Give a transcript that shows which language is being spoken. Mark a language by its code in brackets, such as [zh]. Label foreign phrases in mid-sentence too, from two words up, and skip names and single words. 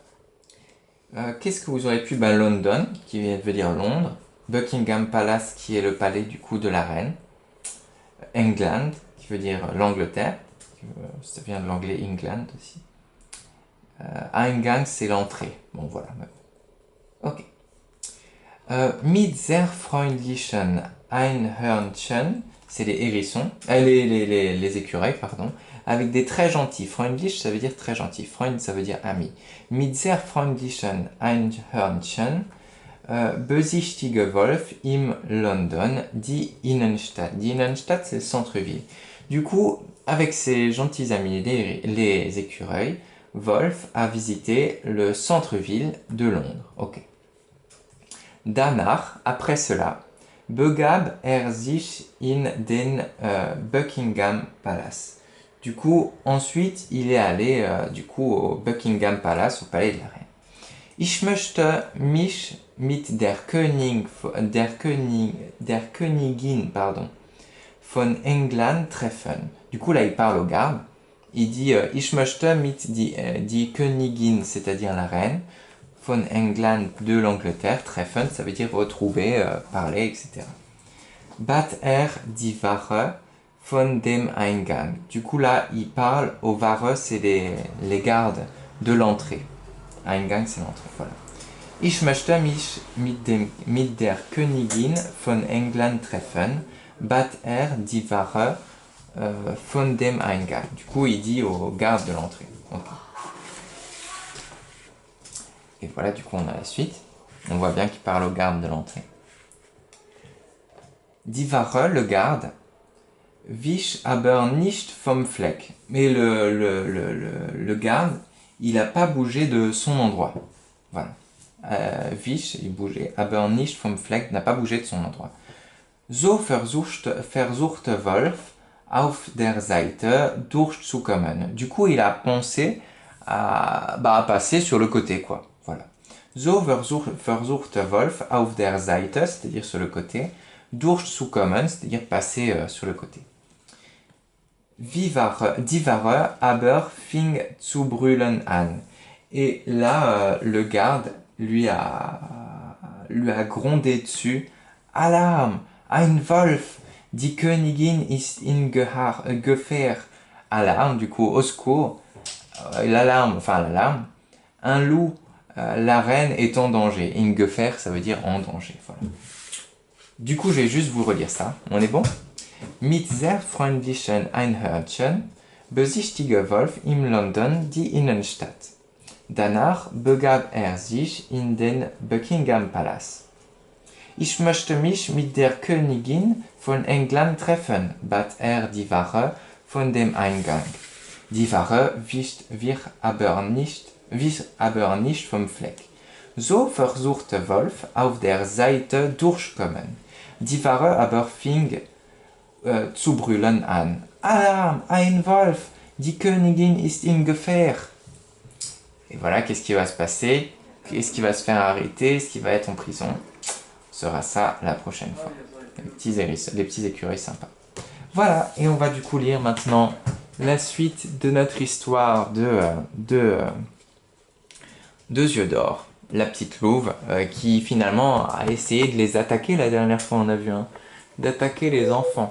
[fr] Qu'est-ce que vous aurez pu? London, qui veut dire Londres. Buckingham Palace, qui est le palais du coup de la reine. England, qui veut dire l'Angleterre. Ça vient de l'anglais England aussi. Eingang, c'est l'entrée. Bon, voilà. [de] Ok. Mit sehr freundlichen Einhörnchen, [fr] c'est les hérissons, les écureuils, pardon, avec des très gentils. Freundlich, ça veut dire très gentil. Freund, ça veut dire ami. [de] Mit sehr freundlichen Einhörnchen besichtige Wolf im London die Innenstadt. Die Innenstadt, [fr] c'est le centre-ville. Du coup, avec ses gentils amis, les écureuils, Wolf a visité le centre-ville de Londres. Ok. Danach, après cela, [de] begab er sich in den Buckingham Palace. [fr] Du coup, ensuite, il est allé au Buckingham Palace, au palais de la reine. [de] Ich möchte mich mit der Königin von England treffen. [fr] Du coup, là, il parle aux gardes. Il dit [de] Ich möchte mit die Königin, [fr] c'est-à-dire la reine, [de] von England [fr] de l'Angleterre, treffen, ça veut dire retrouver, parler, etc. [de] Bat er die Wache von dem Eingang. [fr] Du coup, là, il parle aux Wache, c'est les gardes de l'entrée. Eingang, c'est l'entrée, voilà. [de] Ich möchte mich mit der Königin von England treffen. Bat er die Wache von dem Eingang. [fr] Du coup, il dit aux gardes de l'entrée. Okay. Et voilà, du coup, on a la suite. On voit bien qu'il parle aux gardes de l'entrée. [de] Die Wache, [fr] le garde, [de] wich aber nicht vom Fleck. [fr] Mais le garde, il n'a pas bougé de son endroit. Voilà. Wich, il bougeait. [de] Aber nicht vom Fleck, [fr] n'a pas bougé de son endroit. [de] So versuchte Wolf auf der Seite durchzukommen. [fr] Du coup, il a pensé à passer sur le côté, quoi. Voilà. [de] So versuchte Wolf auf der Seite, [fr] c'est-à-dire sur le côté, durchzukommen, c'est-à-dire passer sur le côté. [de] Die Ware aber fing zu brüllen an. [fr] Et là, le garde lui a grondé dessus. Alarme! [de] Ein Wolf! Die Königin ist in Gefahr. [fr] Alarme, du coup, au secours. L'alarme. Un loup, la reine est en danger. [de] In Gefahr, [fr] ça veut dire en danger. Voilà. Du coup, je vais juste vous relire ça. On est bon? [de] Mit sehr freundlichen Einhörnchen besichtigte Wolf im London die Innenstadt. Danach begab sich in den Buckingham Palace. Ich möchte mich mit der Königin von England treffen, bat die Wache von dem Eingang. Die Wache wich aber nicht vom Fleck. So versuchte Wolf auf der Seite durchkommen. Die Wache aber fing zu brüllen an. Alarm, ein Wolf, die Königin ist in Gefahr. [fr] Et voilà, qu'est-ce qui va se passer? Est-ce qu'il va se faire arrêter? Est-ce qu'il va être en prison? Ce sera ça la prochaine fois. Les petits écureuils sympas. Voilà, et on va du coup lire maintenant la suite de notre histoire de Yeux d'Or, la petite louve, qui finalement a essayé de les attaquer la dernière fois, on a vu, hein, d'attaquer les enfants.